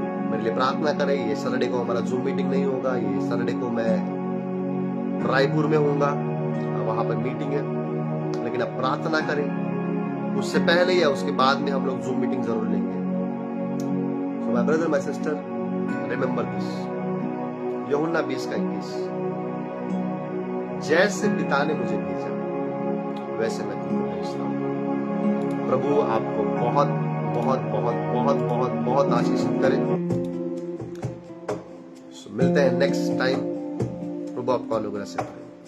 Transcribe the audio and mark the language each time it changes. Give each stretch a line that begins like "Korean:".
Hindi: मेरे लिए प्रार्थना करें। ये सैटरडे को हमारा जूम मीटिंग नहीं होगा। ये सैटरडे को मैं रायपुर में होऊंगा, वहां पर मीटिंग है, लेकिन आप प्रार्थना करें। उससे पहले या उसके बाद में हम लोग जूम मीटिंग जरूर लेंगे।
English: So my brother, my sister, remember this.
Hindi: यूहन्ना 20:21, जैसे पिता ने मुझे भेजा वैसे मैं तुमको भेजता हूं। प्रभु आपको बहुत बहुत बहुत बहुत बहुत बहुत आशीषित करे। मिलते हैं नेक्स्ट टाइम। प्रभु आपको अनुग्रह से करे।